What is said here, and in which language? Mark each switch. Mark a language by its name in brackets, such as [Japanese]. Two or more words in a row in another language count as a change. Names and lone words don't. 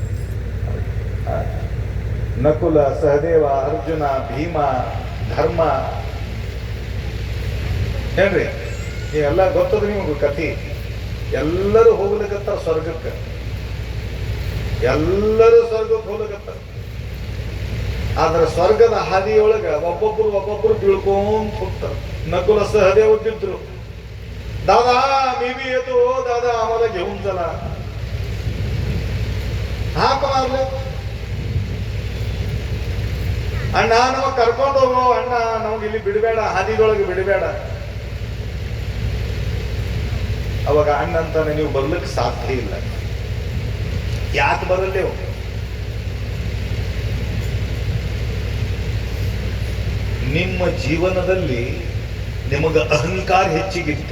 [Kannada] ನಕುಲ, ಸಹದೇವ, ಅರ್ಜುನ, ಭೀಮ, ಧರ್ಮ, ಏನ್ರಿ ಎಲ್ಲ ಗೊತ್ತದ ನಿಮಗೂ ಕಥೆ. ಎಲ್ಲರೂ ಹೋಗ್ಲಿಕತ್ತಾರ ಸ್ವರ್ಗಕ್ಕೆ, ಎಲ್ಲರೂ ಸ್ವರ್ಗಕ್ಕೆ ಹೋಗ್ಲಿಕತ್ತಾರ. ಆದ್ರೆ ಸ್ವರ್ಗದ ಹಾದಿಯೊಳಗ ಒಬ್ಬೊಬ್ರು ಬೀಳ್ಕೊಂಡ್ ಹೋಗ್ತಾರೆ. [Marathi] नकुल सहदेव तिದ್ರು दादा मी बी येतो दादा आम्हाला घेऊन चला हाक मारले [Kannada] ಅಣ್ಣ ನಮಗ್ ಕರ್ಕೊಂಡು ಹೋಗೋ ಅಣ್ಣ ನಮ್ಗೆ ಇಲ್ಲಿ ಬಿಡಬೇಡ ಹಾದಿದೊಳಗೆ ಬಿಡಬೇಡ. ಅವಾಗ ಅಣ್ಣ ಅಂತಾನೆ ನೀವು ಬರ್ಲಿಕ್ಕೆ ಸಾಧ್ಯ ಇಲ್ಲ. ಯಾಕೆ ಬರಲ್ಲೇವು? ನಿಮ್ಮ ಜೀವನದಲ್ಲಿ ನಿಮಗ ಅಹಂಕಾರ ಹೆಚ್ಚಿಗಿತ್ತು.